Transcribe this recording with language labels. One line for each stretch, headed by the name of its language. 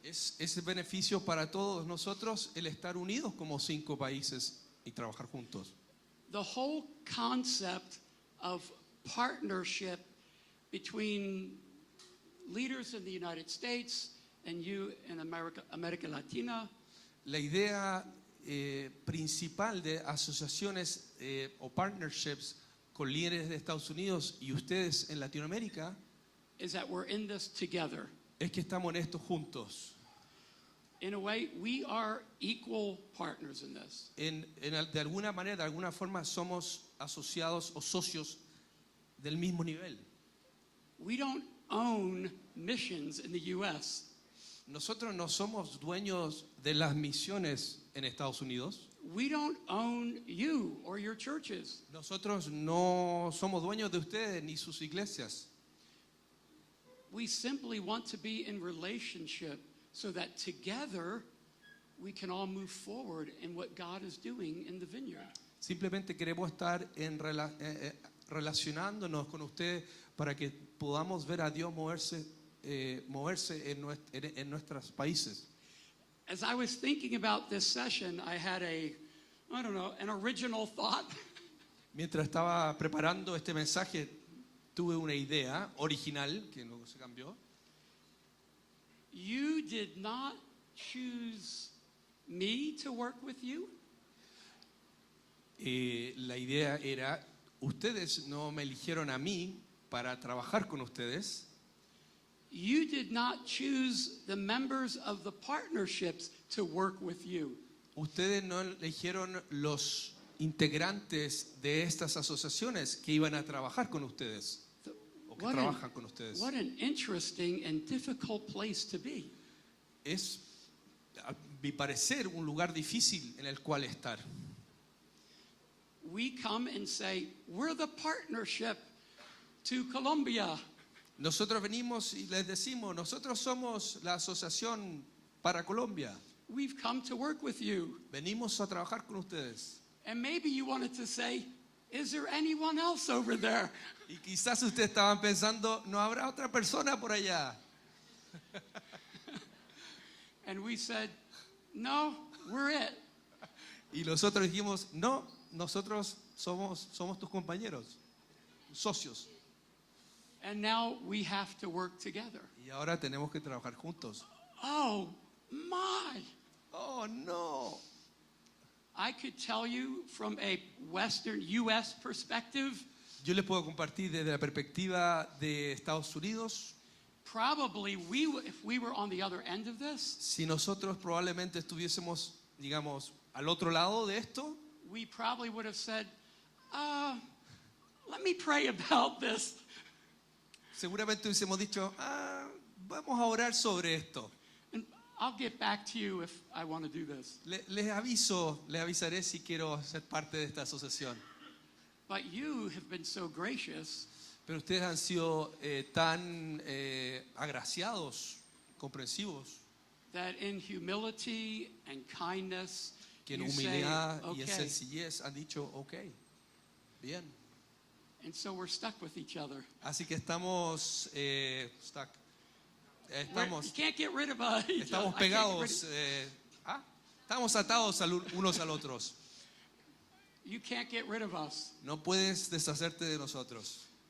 Spanish: Es beneficio para todos nosotros el estar unidos como 5 países y trabajar juntos.
English: The whole concept of partnership between leaders in the United States and you in America Latina,
Spanish: La idea principal de asociaciones o partnerships con líderes de Estados Unidos y ustedes en Latinoamérica
English: is that we're in this together.
Spanish: es que estamos en esto juntos.
English: In a way, we are equal partners in this.
Spanish: De alguna manera, de alguna forma, somos asociados o socios del mismo nivel.
English: We don't own missions in the U.S.
Spanish: Nosotros no somos dueños de las misiones en Estados Unidos.
English: We don't own you or your churches.
Spanish: Nosotros no somos dueños de ustedes ni sus iglesias.
English: We simply want to be in relationship so that together we can all move forward in what God is doing in the vineyard.
Spanish: Simplemente queremos estar relacionándonos con ustedes para que podamos ver a Dios moverse en nuestros países.
English: As I was thinking about this session, I had an original thought.
Spanish: Mientras estaba preparando este mensaje, tuve una idea original que luego se cambió.
English: You did not choose me to work with you.
Spanish: La idea era, ustedes no me eligieron a mí para trabajar con ustedes.
English: You did not choose the members of the partnerships to work with you.
Spanish: Ustedes no eligieron los integrantes de estas asociaciones que iban a trabajar con ustedes o que trabajan con ustedes.
English: What an interesting and difficult place to be.
Spanish: Es, a mi parecer, un lugar difícil en el cual estar.
English: We come and say, we're the partnership to Colombia.
Spanish: Nosotros venimos y les decimos, nosotros somos la asociación para Colombia.
English: We've come to work with you.
Spanish: Venimos a trabajar con ustedes.
English: And maybe you wanted to say, is there anyone else over there?
Spanish: Y quizás ustedes estaban pensando, ¿no habrá otra persona por allá?
English: And we said, no, we're it.
Spanish: Y nosotros dijimos, no, nosotros somos tus compañeros, socios.
English: And now we have to work together.
Spanish: Y ahora tenemos que trabajar juntos.
English: Oh, my.
Spanish: Oh, no.
English: I could tell you from a Western U.S. perspective,
Spanish: Yo les puedo compartir desde la perspectiva de Estados Unidos.
English: probably if we were on the other end of this,
Spanish: Si nosotros probablemente estuviésemos, digamos, al otro lado de esto,
English: we probably would have said, let me pray about this.
Spanish: seguramente hubiésemos dicho, vamos a orar sobre esto.
English: And I'll get back to you if I want to do this.
Spanish: Les avisaré si quiero ser parte de esta asociación.
English: But you have been so gracious
Spanish: Pero ustedes han sido tan agraciados, comprensivos,
English: that in humility and kindness,
Spanish: que en
English: you say,
Spanish: humildad y en
English: okay.
Spanish: sencillez han dicho, ok, bien.
English: And so we're stuck with each other.
Spanish: Así que estamos stuck.
English: You can't get rid of each other.
Spanish: Estamos pegados, estamos atados unos al otros.
English: You can't get rid of us.
Spanish: No puedes deshacerte de nosotros.